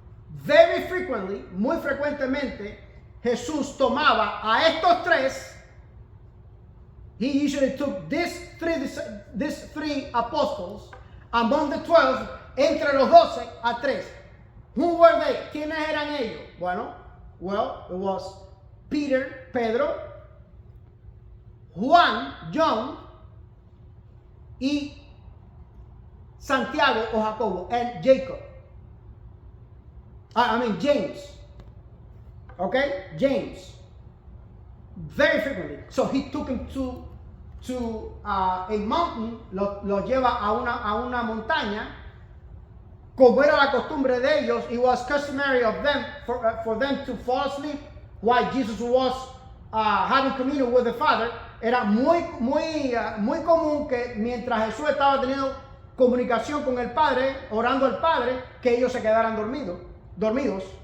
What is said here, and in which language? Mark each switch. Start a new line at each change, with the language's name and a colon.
English: Very frequently,
Spanish: muy frecuentemente, Jesús tomaba a estos tres.
English: He usually took these three apostles among the 12,
Spanish: entre los 12 a 3.
English: Who were they?
Spanish: ¿Quiénes eran ellos?
English: Well, it was Peter, Pedro, Juan, John, y Santiago o Jacobo, and Jacob. James. Okay? James. Very frequently. So he took him to a mountain,
Spanish: lo lleva a una montaña. Como era la costumbre de ellos,
English: it was customary of them for them to fall asleep while Jesus was having communion with the Father.
Spanish: Era muy común que mientras Jesús estaba teniendo comunicación con el Padre, orando al Padre, que ellos se quedaran dormidos.